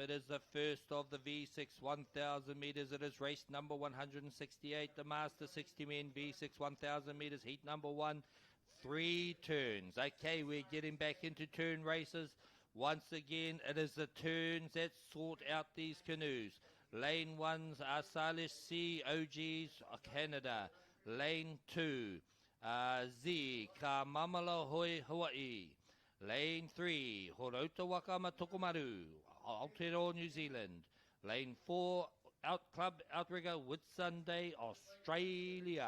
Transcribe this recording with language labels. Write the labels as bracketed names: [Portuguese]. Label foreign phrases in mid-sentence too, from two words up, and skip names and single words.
[English] It is the first of the V6 1,000 metres. It is race number 168, the Master 60 men V6 1,000 metres, heat number 1, 3 turns. Okay, we're getting back into turn races. Once again, it is the turns that sort out these canoes. Lane 1's Salish C, OG's Canada. Lane 2, Z, Ka Mamala Hoi, Hawaii. Lane 3, Horota Wakama Tokomaru, Aotearoa, New Zealand. Lane 4, Club Outrigger, Whitsunday, Australia.